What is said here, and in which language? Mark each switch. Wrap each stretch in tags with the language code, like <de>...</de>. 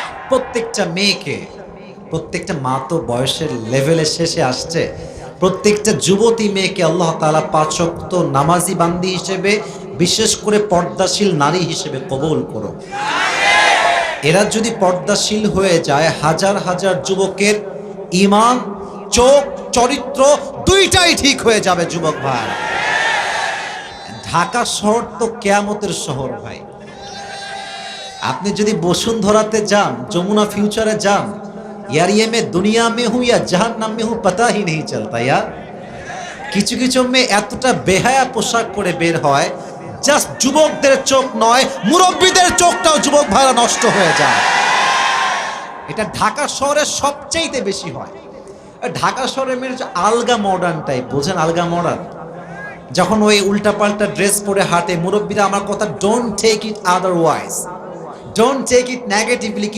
<bn>প্রত্যেকটা মেয়েকে, প্রত্যেকটা মা তো বয়সের লেভেলে শেষে আসছে, প্রত্যেকটা যুবতী মেয়েকে আল্লাহ তাআলা ৫ ওয়াক্ত নামাজি বান্দি হিসেবে, বিশেষ করে পর্দাশীল নারী হিসেবে কবুল করুন। এরা যদি পর্দাশীল হয়ে যায়, হাজার হাজার যুবকের ঈমান, চোখ, চরিত্র দুইটাই ঠিক হয়ে যাবে। যুবক ভাই, ঢাকা শহর তো কিয়ামতের শহর ভাই। আপনি যদি বসুন্ধরাতে যান, যমুনা ফিউচারে যান,</bn> <hi>यार ये मैं दुनिया में हूँ या जहन्नम में हूँ पता ही नहीं चलता यार।</hi> <bn>কিছু কিছু মেয়ে এতটা বেহায়া পোশাক পরে বের হয়, জাস্ট যুবকদের চোখ নয়, মুরব্বীদের চোখটাও যুবক ভাইরা নষ্ট হয়ে যায়। এটা ঢাকা শহরে সবচেয়ে বেশি হয়। ঢাকা শহরে মেয়ে আলগা মডার্ন টাইপ, বোঝেন আলগা মডার্ন, যখন ওই উল্টাপাল্টা ড্রেস পরে হাঁটে, মুরব্বীরা আমার কথা,</bn> <en>Don't take it otherwise, don't take it negatively.</en>